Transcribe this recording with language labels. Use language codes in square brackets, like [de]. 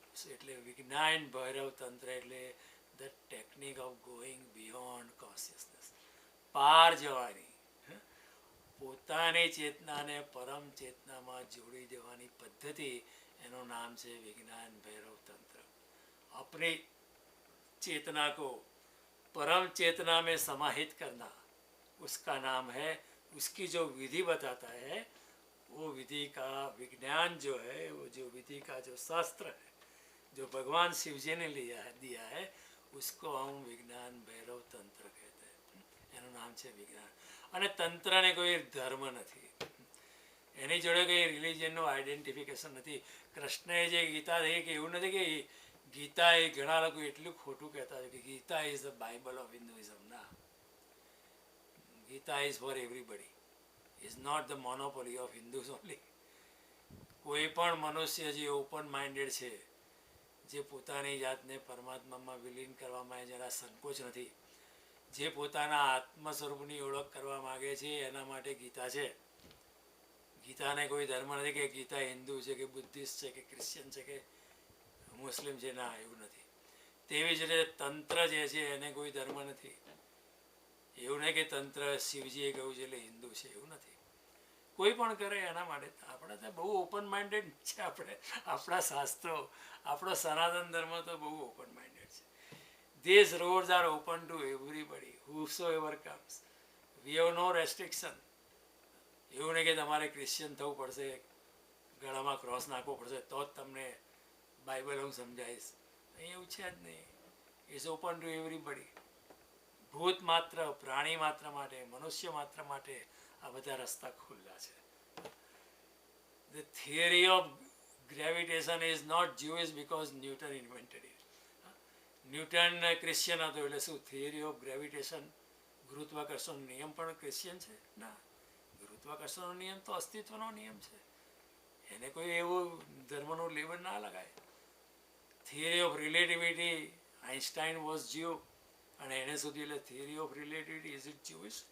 [gu] એટલે વિજ્ઞાન ભૈરવ તંત્ર એટલે [en] The technique of going beyond consciousness. [gu] પાર જવાની, પોતાની ચેતનાને પરમ ચેતનામાં જોડી દેવાની પદ્ધતિ, એનું નામ છે વિજ્ઞાન ભૈરવ તંત્ર. [hi] अपनी चेतना को परम चेतना में समाहित करना, उसका नाम है, उसकी जो विधि बताता है, वो विधि का विज्ञान जो है, वो जो विधि का जो शास्त्र है, जो भगवान शिव जी ने दिया है, उसको हम विज्ञान भैरव तंत्र कहते हैं. [gu] એનું નામ છે વિજ્ઞાન. અને તંત્રને કોઈ ધર્મ નથી, એની જોડે કંઈ રિલિજનનું આઈડેન્ટિફિકેશન નથી. કૃષ્ણએ જે ગીતા થઈ કે એવું નથી કે ગીતા એ, ઘણા લોકો એટલું ખોટું કહેતા હોય કે Gita [en] Is the Bible of Hinduism. ના, Gita is for everybody, is not the monopoly of Hindus only. [gu] કોઈ પણ મનુષ્ય જે ઓપન માઇન્ડેડ છે, જે પોતાની જાતને પરમાત્મામાં વિલીન કરવામાં જરા સંકોચ નથી, જે પોતાના આત્મ સ્વરૂપની ઓળખ કરવા માગે છે, એના માટે ગીતા છે. ગીતાને કોઈ ધર્મ નથી કે ગીતા હિન્દુ છે કે બુદ્ધિસ્ટ છે કે ક્રિશ્ચિયન છે કે મુસ્લિમ છે. ના, એવું નથી. તેવી જ રીતે તંત્ર જે છે એને કોઈ ધર્મ નથી. એવું નહીં કે તંત્ર શિવજીએ કહ્યું છે એટલે હિન્દુ છે, એવું નથી. કોઈ પણ કરે એના માટે આપણે તો બહુ ઓપન માઇન્ડેડ છે. આપણા શાસ્ત્રો, આપણો સનાતન ધર્મ તો બહુ ઓપન માઇન્ડેડ છે. [en] These roads are open to everybody, whosoever comes. We have no restriction. [gu] એવું નહીં કે તમારે ક્રિશ્ચિયન થવું પડશે, ગળામાં ક્રોસ નાખવો પડશે તો જ તમને બાઇબલ હું સમજાવીશ. અહીં એવું છે જ નહીં. [en] It's open to everybody. [gu] ભૂત માત્ર, પ્રાણી માત્ર માટે, મનુષ્ય માત્ર માટે આ બધા રસ્તા ખુલ્લા છે. [en] The theory of gravitation is not Jewish because Newton invented it. [gu] Newton Christian હતો એટલે શું થિયરી ઓફ ગ્રેવિટેશન, ગુરુત્વાકર્ષણનો નિયમ પણ ક્રિશ્ચિયન છે? ના, ગુરુત્વાકર્ષણનો નિયમ તો અસ્તિત્વનો નિયમ છે, એને કોઈ એવું ધર્મનું લેબલ ના લગાય. [en] theory of relativity, Einstein was Jew, [gu] અને એને સુધી એટલે [en] Theory of relativity is it Jewish?